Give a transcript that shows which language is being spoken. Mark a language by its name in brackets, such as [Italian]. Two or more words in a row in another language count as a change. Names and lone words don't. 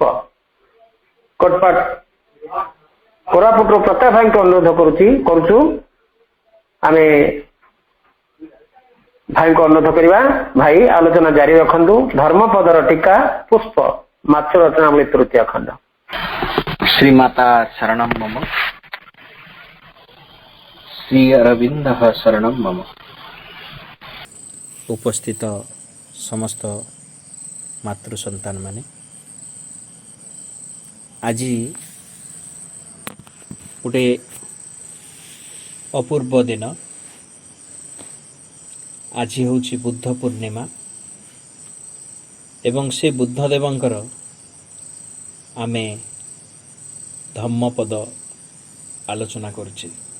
[Odia] କୋଟପାଡ଼ କୋରାପୁଟରୁ ପ୍ରତାପ ଭାଇଙ୍କୁ ଅନୁରୋଧ କରୁଛୁ ଆମେ ଭାଇଙ୍କୁ ଅନୁରୋଧ କରିବା, ଭାଇ ଆଲୋଚନା ଜାରି ରଖନ୍ତୁ। ଧର୍ମପଦର ଟୀକା ପୁଷ୍ପ ମାତୃ ରଚନାବଳୀ ତୃତୀୟ ଖଣ୍ଡ। [Sanskrit] श्रीमाता शरणं मम, श्री अरविंदः शरणं मम। [Odia] ଉପସ୍ଥିତ ସମସ୍ତ ମାତୃ ସନ୍ତାନ ମାନେ ଆଜ ଗୋଟେ ଅପୂର୍ବ ଦିନ। ଆଜ ହୁଁ ବୁଦ୍ଧ ପୂର୍ଣ୍ଣିମା ଏବଂ ସେ ବୁଦ୍ଧ ଦେବଙ୍କର ଆମେ ଧମ୍ମପଦ ଆଲୋଚନା କରୁଚେ।